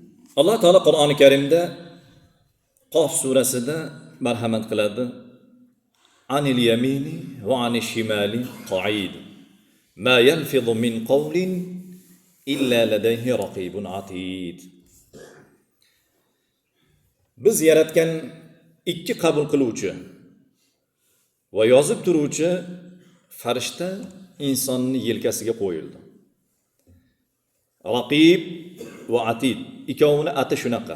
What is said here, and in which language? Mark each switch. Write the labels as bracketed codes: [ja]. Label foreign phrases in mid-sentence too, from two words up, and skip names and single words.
[uz] Alloh taolo Qur'oni Karimda Qof surasida marhamat qiladi. [ar] عن اليمين وعن الشمال قعيد. ما يلفظ من قول إلا لديه رقيب عتيد. [uz] Biz yaratgan ikki qabul qiluvchi va yozib turuvchi farishta insonni yelkasiga qo'yildi. Raqib va atid ikkovini ati shunaqa.